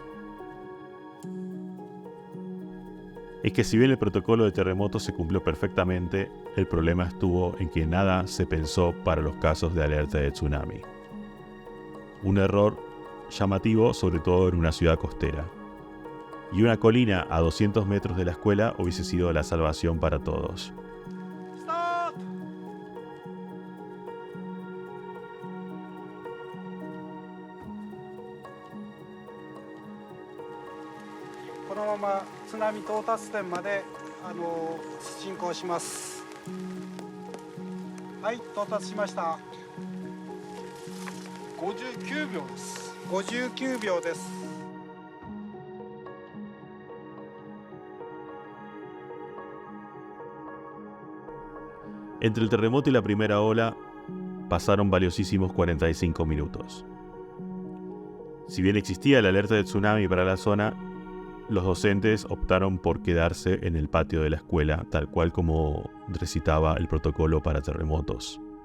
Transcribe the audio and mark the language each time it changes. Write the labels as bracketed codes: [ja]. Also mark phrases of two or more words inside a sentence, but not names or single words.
[es] Es que si bien el protocolo de terremotos se cumplió perfectamente, el problema estuvo en que nada se pensó para los casos de alerta de tsunami. Un error llamativo, sobre todo en una ciudad costera. Y una colina a 200 metros de la escuela hubiese sido la salvación para todos. ¡Stop! [ja] このまま津波到達点まで進行します。はい、到達しました。59秒です。59秒です。 [es] Entre el terremoto y la primera ola pasaron valiosísimos 45 minutos. Si bien existía la alerta de tsunami para la zona, los docentes optaron por quedarse en el patio de la escuela, tal cual como recitaba el protocolo para terremotos.